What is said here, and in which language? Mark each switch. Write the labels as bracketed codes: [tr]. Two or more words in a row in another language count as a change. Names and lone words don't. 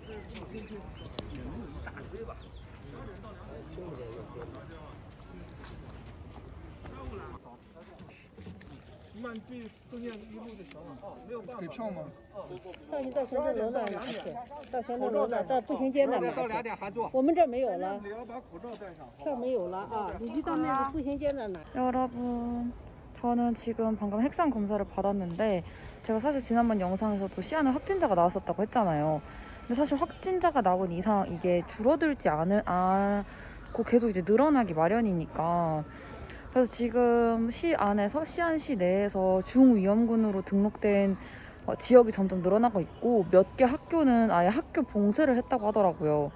[zh] 慢记中间一路就行了，没有办法。给票吗？票你到行政楼那儿拿去，到行政楼那儿，到步行街那儿拿去。到2点还做。我们这儿没有了。你要把口罩戴上。票没有了啊，你就到那个步行街那儿拿。 [ko] 여러분, 저는 지금 방금 핵산 검사를 받았는데 제가 사실 지난번 영상에서도 시안에 확진자가 나왔었다고 했잖아요. 근데 사실 확진자가 나온 이상 이게 줄어들지 않고 계속 이제 늘어나기 마련이니까 그래서 지금 시 안에서 시안시 내에서 중위험군으로 등록된 지역이 점점 늘어나고 있고 몇 개 학교는 아예 학교 봉쇄를 했다고 하더라고요.